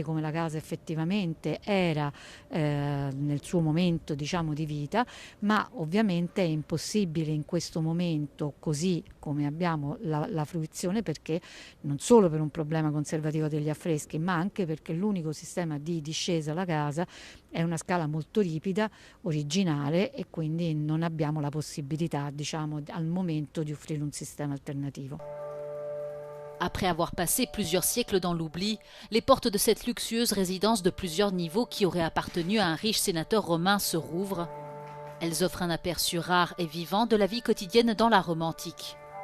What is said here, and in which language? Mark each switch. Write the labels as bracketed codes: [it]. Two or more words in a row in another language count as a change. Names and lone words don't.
[it] come la casa effettivamente era nel suo momento, diciamo, di vita, ma ovviamente è impossibile in questo momento, così come abbiamo la fruizione, perché non solo per un problema conservativo degli affreschi, ma anche perché l'unico sistema di discesa alla casa è una scala molto ripida, originale, e quindi non abbiamo la possibilità, diciamo, al momento di offrire un sistema alternativo. [fr] Après avoir passé plusieurs siècles dans l'oubli, les portes de cette luxueuse résidence de plusieurs niveaux qui aurait appartenu à un riche sénateur romain se rouvrent. Elles offrent un aperçu rare et vivant de la vie quotidienne dans la Rome antique.